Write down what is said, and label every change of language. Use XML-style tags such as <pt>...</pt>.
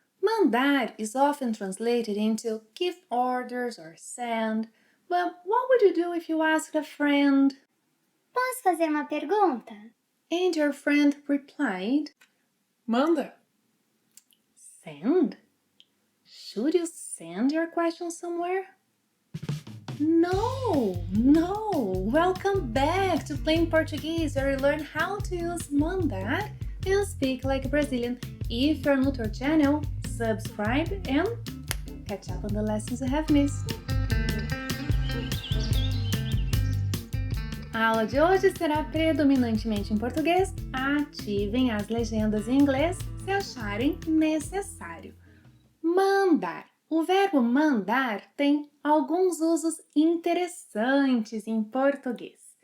<en>Mandar is often translated into give orders or send. But what would you do if you asked a friend?</en> <pt>Posso fazer uma pergunta?</pt> <en>And your friend replied, Manda. Send? Should you send your question somewhere? No. Welcome back to Plain Portuguese, where you learn how to use mandar and speak like a Brazilian. If you're new to our channel, subscribe and catch up on the lessons you have missed.</en> <pt>A aula de hoje será predominantemente em português. Ativem as legendas em inglês se acharem necessário. Mandar. O verbo mandar tem alguns usos interessantes em português.</pt>